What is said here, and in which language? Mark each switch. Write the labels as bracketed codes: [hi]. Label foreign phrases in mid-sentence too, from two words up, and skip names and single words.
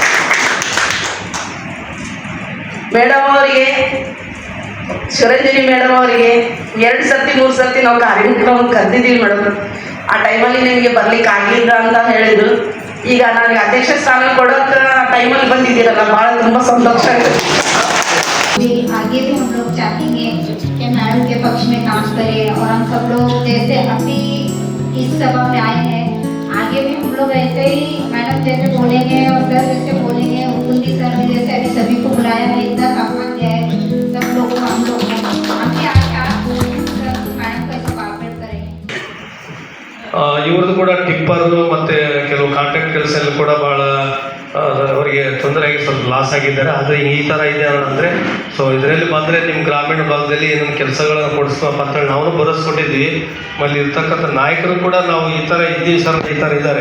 [kn] ಮೇಡಮ್ ಅವರಿಗೆ, ಶಿವರಂಜನಿ ಮೇಡಮ್ ಅವರಿಗೆ 2 ಸರ್ತಿ 3 ಸರ್ತಿ ನಾವು ಕಾರ್ಯಕ್ರಮವನ್ನು ಕರೆದಿದ್ದೀವಿ ಮೇಡಮ್. ಆ ಟೈಮಲ್ಲಿ ನಿಮಗೆ ಬರ್ಲಿಕ್ಕೆ ಆಗಲಿಲ್ಲ ಅಂತ ಹೇಳಿದ್ರು. ಈಗ ನನಗೆ ಅಧ್ಯಕ್ಷ ಸ್ಥಾನ ಕೊಡೋಕೆ ಟೈಮಲ್ಲಿ ಬಂದಿದ್ದೀರಲ್ಲ, ಭಾಳ ತುಂಬ ಸಂತೋಷ ಆಗುತ್ತೆ. [hi] आगे भी हम लोग चाहेंगे कि मैडम के पक्ष में काम करें और हम सब लोग जैसे अभी इस सभा में आए हैं, आगे भी हम लोग ऐसे ही मैडम जैसे बोलेंगे और सर जैसे बोलेंगे, उनकी सर ने जैसे अभी सभी को बुलाया है, इतना सम्मान दिया है सब लोगों को, हम लोग आगे मैडम का कोऑपरेट करेंगे. [kn] ಇವ್ರದ್ದು ಕೂಡ ಟಿಪ್ಪರು ಮತ್ತು ಕೆಲವು ಕಾಂಟ್ರಾಕ್ಟ್ ಕೆಲಸ ಎಲ್ಲ ಕೂಡ ಭಾಳ ಅವರಿಗೆ ತೊಂದರೆ ಆಗಿ ಸ್ವಲ್ಪ ಲಾಸ್ ಆಗಿದ್ದಾರೆ. ಆದರೆ ಈ ಥರ ಇದೆ ಅಂದರೆ ಸೊ ಇದರಲ್ಲಿ ಬಂದರೆ ನಿಮ್ಮ ಗ್ರಾಮೀಣ ಭಾಗದಲ್ಲಿ ಏನೇನು ಕೆಲಸಗಳನ್ನು ಕೊಡಿಸ್ಬೇಕಪ್ಪ ಅಂತೇಳಿ ನಾವು ಬರೆಸ್ಕೊಟ್ಟಿದ್ವಿ. ಮಲ್ಲಿ ಇರ್ತಕ್ಕಂಥ ನಾಯಕರು ಕೂಡ ನಾವು ಈ ಥರ ಇದ್ದೀವಿ ಸರ್, ಈ ಥರ ಇದ್ದಾರೆ.